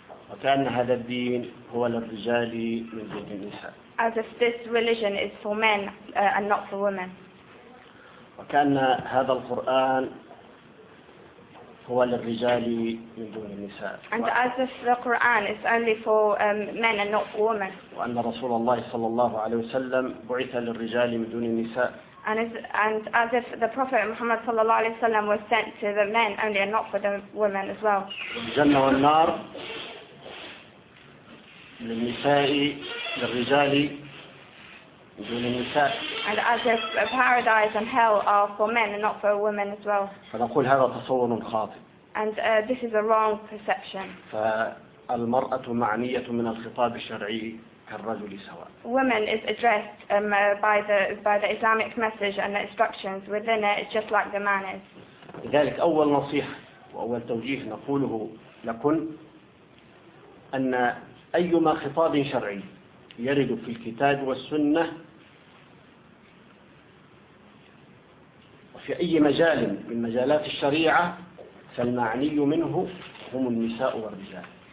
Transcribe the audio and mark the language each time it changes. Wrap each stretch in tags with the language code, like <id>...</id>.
<ar>وكأن هذا الدين هو للرجال من دون النساء.</ar> <en>As if this religion is for men and not for women.</en> <ar>وكأن هذا القرآن هو للرجال من دون النساء.</ar> <en>And as if the Quran is only for men and not for women.</en> <ar>وأن رسول الله صلى الله عليه وسلم بعث للرجال من دون النساء.</ar> <en>And as if the Prophet Muhammad</en> <ar>صلى الله عليه وسلم</ar> <en>was sent to the men only and not for the women as well.</en> <ar>الجنة والنار للنساء، للرجال من دون النساء.</ar> <en>And as if paradise and hell are for men and not for women as well.</en> <ar>فنقول هذا تصور خاطئ.</ar> <en>And this is a wrong perception.</en> <ar>فالمرأة معنية من الخطاب الشرعي كالرجل سواء.</ar> <en>Women is addressed by the Islamic message and the instructions within it, just like the man is.</en> <ar>لذلك أول نصيحة وأول توجيه نقوله لكن أن أيما خطاب شرعي يرد في الكتاب والسنة وفي أي مجال من مجالات الشريعة، فالمعني منه هم النساء والرجال.</ar>